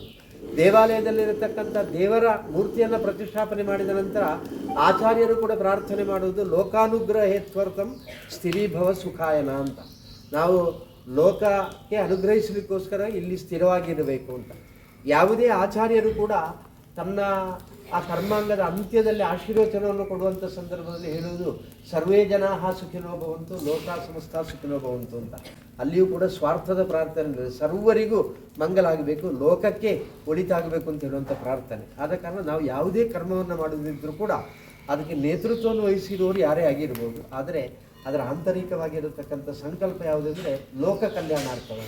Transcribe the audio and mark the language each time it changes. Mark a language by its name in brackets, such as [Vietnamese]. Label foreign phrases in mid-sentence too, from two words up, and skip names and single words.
[Kannada] ದೇವಾಲಯದಲ್ಲಿರತಕ್ಕಂಥ ದೇವರ ಮೂರ್ತಿಯನ್ನು ಪ್ರತಿಷ್ಠಾಪನೆ ಮಾಡಿದ ನಂತರ ಆಚಾರ್ಯರು ಕೂಡ ಪ್ರಾರ್ಥನೆ ಮಾಡುವುದು [Sanskrit] ಲೋಕಾನುಗ್ರಹ ಹೇತ್ವರ್ಥಂ ಸ್ಥಿರೀಭವ ಸುಖಾಯನ [Kannada] ಅಂತ. ನಾವು ಲೋಕಕ್ಕೆ ಅನುಗ್ರಹಿಸಲಿಕ್ಕೋಸ್ಕರ ಇಲ್ಲಿ ಸ್ಥಿರವಾಗಿರಬೇಕು ಅಂತ. ಯಾವುದೇ ಆಚಾರ್ಯರು ಕೂಡ ತನ್ನ ಆ ಕರ್ಮಾಂಗದ ಅಂತ್ಯದಲ್ಲಿ ಆಶೀರ್ವಚನವನ್ನು ಕೊಡುವಂಥ ಸಂದರ್ಭದಲ್ಲಿ ಹೇಳುವುದು [Sanskrit] ಸರ್ವೇ ಜನಾಃ ಸುಖಿನೋ ಭವಂತು ಲೋಕ ಸಮಸ್ತ ಸುಖಿನೋ ಭವಂತು [Kannada] ಅಂತ. ಅಲ್ಲಿಯೂ ಕೂಡ ಸ್ವಾರ್ಥದ ಪ್ರಾರ್ಥನೆ ಇದೆ. ಸರ್ವರಿಗೂ ಮಂಗಲ ಆಗಬೇಕು, ಲೋಕಕ್ಕೆ ಒಳಿತಾಗಬೇಕು ಅಂತ ಹೇಳುವಂಥ ಪ್ರಾರ್ಥನೆ. ಆದ ಕಾರಣ ನಾವು ಯಾವುದೇ ಕರ್ಮವನ್ನು ಮಾಡುವುದಿದ್ದರೂ ಕೂಡ ಅದಕ್ಕೆ ನೇತೃತ್ವವನ್ನು ವಹಿಸಿರುವವರು ಯಾರೇ ಆಗಿರ್ಬೋದು. ಆದರೆ ಅದರ ಆಂತರಿಕವಾಗಿರತಕ್ಕಂಥ ಸಂಕಲ್ಪ ಯಾವುದೆಂದರೆ ಲೋಕ ಕಲ್ಯಾಣಾರ್ಥವಾಗಿ.